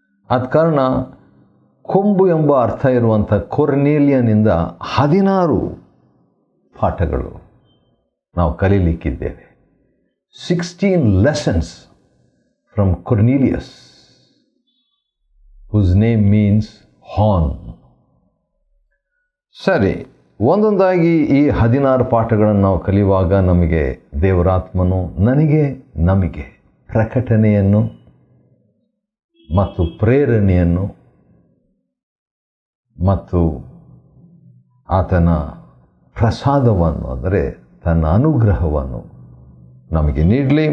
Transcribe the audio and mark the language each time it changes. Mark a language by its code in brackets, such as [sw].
[kn] ಆದ ಕಾರಣ ಕೊಂಬು ಎಂಬ ಅರ್ಥ ಇರುವಂಥ ಕೊರ್ನೇಲ್ಯನಿಂದ 16 ಪಾಠಗಳು ನಾವು ಕಲೀಲಿಕ್ಕಿದ್ದೇವೆ. [en] 16 lessons from Cornelius, whose name means horn. [kn] ಸರಿ, ಒಂದೊಂದಾಗಿ ಈ 16 ಪಾಠಗಳನ್ನು ನಾವು ಕಲಿಯುವಾಗ ನಮಗೆ ದೇವರಾತ್ಮನು ನಮಗೆ ಪ್ರಕಟಣೆಯನ್ನು ಮತ್ತು ಪ್ರೇರಣೆಯನ್ನು ಮತ್ತು ಆತನ ಪ್ರಸಾದವನ್ನು, ಅಂದರೆ ತನ್ನ ಅನುಗ್ರಹವನ್ನು ನಮಗೆ ನೀಡಲಿ.